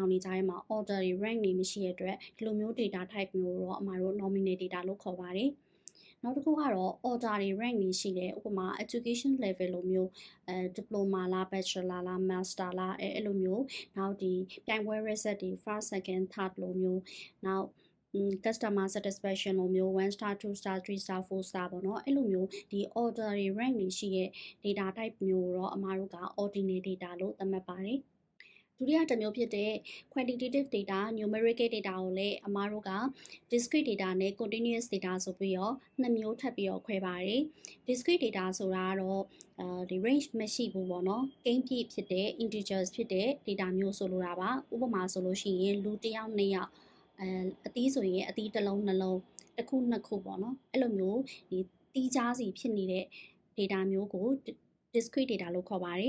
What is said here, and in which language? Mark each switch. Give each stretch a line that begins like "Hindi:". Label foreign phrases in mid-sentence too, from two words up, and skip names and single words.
Burmese: င်တွေကြားထဲမှာ order တွေ rank တွေမရှိတဲ့အတွက်ဒီလိုမျိုး
English: data type
Burmese: မျိုးတော့အမှားတို့
English: nominal data
Burmese: လို့ခေါ်ပါတယ်နောက်တစ်ခုကတော့ order တွေ rank တွေရှိတယ်ဥပမာ
English: education level
Burmese: လိုမျိုးdiploma လား bachelor လား master လားအဲ့လိုမျိုးနောက်ဒီပြိုင်ပွဲ result တွေ
English: first second third
Burmese: လိုမျိုးနောက်
English: customer satisfaction
Burmese: လိုမျိုး1 star 2 star 3 star 4 star ပေါ့နော်အဲ့လိုမျိုးဒီ order တွေ rank တွေရှိတဲ့
English: data type
Burmese: မျိုးတော့အမှားတို့က
English: ordinal data
Burmese: လို့သတ်မှတ်ပါတယ်ဒုတိယတစ်မျိုးဖြစ်တဲ့
English: quantitative data, numerical data
Burmese: ကိုလည်းအမားတို့က
English: discrete data
Burmese: နဲ့
English: continuous data
Burmese: ဆိုပြီးတော့ 2မျိုးထပ်ပြီးတော့ခွဲပါတယ်
English: discrete data
Burmese: ဆိုတာကတော့ဒီ range မရှိဘူးပေါ့နော်ကိန်းပြည့်ဖြစ်တဲ့ integers ဖြစ်တဲ့ data မျိုးဆိုလိုတာပါဥပမာဆိုလို့ရှိရင်လူတစ်ယောက်2 ယောက်အသီးဆိုရင်အသီးတစ်လုံးနှလုံးတစ်ခုနှစ်ခုပေါ့နော်အဲ့လိုမျိုးဒီတီးခြားစီဖြစ်နေတဲ့ data မျိုးကို
English: discrete data
Burmese: လို့ခေါ်ပါတယ်